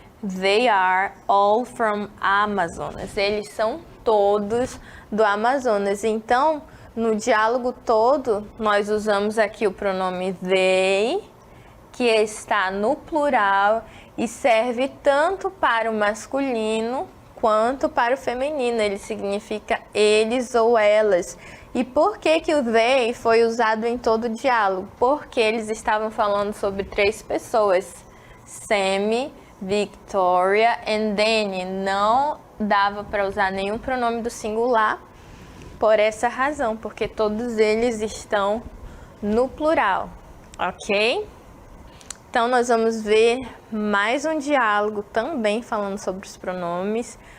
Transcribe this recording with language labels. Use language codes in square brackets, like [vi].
[en] They are all from Amazonas. [pt] Eles são todos do Amazonas. Então, no diálogo todo, nós usamos aqui o pronome they, que está no plural e serve tanto para o masculino quanto para o feminino. Ele significa eles ou elas. E por que que o they foi usado em todo o diálogo? Porque eles estavam falando sobre 3 pessoas. [en] Sammy, Victoria and Danny. [pt] Não dava para usar nenhum pronome do singular por essa razão, porque todos eles estão no plural, ok? Então, nós vamos ver mais um diálogo também falando sobre os pronomes.